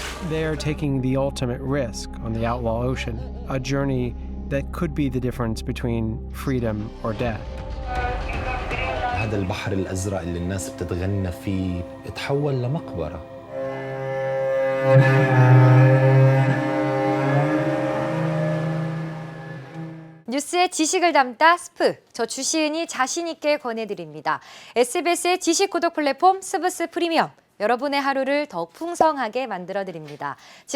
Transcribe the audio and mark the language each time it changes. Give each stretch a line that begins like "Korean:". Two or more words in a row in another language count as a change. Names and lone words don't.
English: They are taking the ultimate risk on the Outlaw Ocean, a journey that could be the difference between freedom or death.
Arabic: هذا البحر الأزرق اللي الناس بتتغنى فيه اتحول لمقبرة.
Korean: 뉴스의 지식을 담다 스프, 저 주시은이 자신있게 권해드립니다. SBS의 지식 구독 플랫폼 스브스프리미엄, 여러분의 하루를 더욱 풍성하게 만들어드립니다.